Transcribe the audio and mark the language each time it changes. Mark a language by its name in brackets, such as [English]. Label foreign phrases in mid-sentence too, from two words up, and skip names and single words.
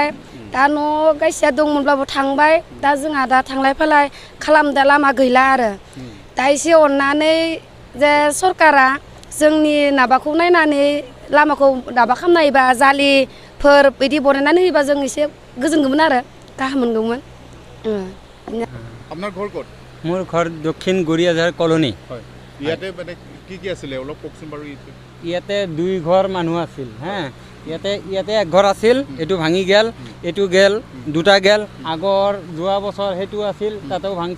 [Bodo] दा न' गायसेया दंमोनब्लाबो थांबाय। दा जोंहा दा थांलाय फैलाय खालामदा लामा गैला आरो। दा एसे अननानै जे सरकारा जोंनि माबाखौ नायनानै लामाखौ माबा खालामना होयोबा जालिफोर बिदि बनायनानै होयोबा जों एसे गोजोनगौमोन आरो गाहाम मोनगौमोन। [Assamese] আপোনাৰ ঘৰ ক'ত? মোৰ ঘৰ দক্ষিণ গৰিয়াঝাৰ কলনী। হয়। ইয়াতে মানে কি আছিলে অলপ কওকচোন বাৰু। ইয়াতে 2 ঘৰ মানুহ আছিল হা। ইয়াতে এক ঘৰ আছিল, এইটো ভাঙি গেল, এইটো গেল, 2টা গেল। আগৰ যোৱা বছৰ সেইটো আছিল, তাতেও ভাঙছে।